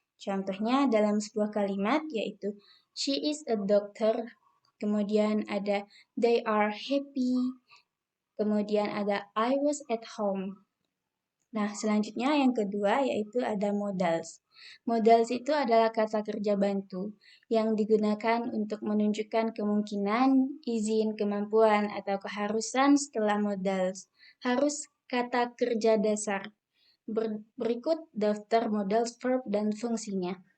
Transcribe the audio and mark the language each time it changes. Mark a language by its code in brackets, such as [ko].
[id] Contohnya dalam sebuah kalimat yaitu [en] she is a doctor. [id] Kemudian ada [en] they are happy. Kemudian ada I was at home. [id] Nah, selanjutnya yang kedua yaitu ada modals. Modals itu adalah kata kerja bantu yang digunakan untuk menunjukkan kemungkinan, izin, kemampuan, atau keharusan setelah modals. Harus kata kerja dasar. Berikut daftar modals, verb, dan fungsinya.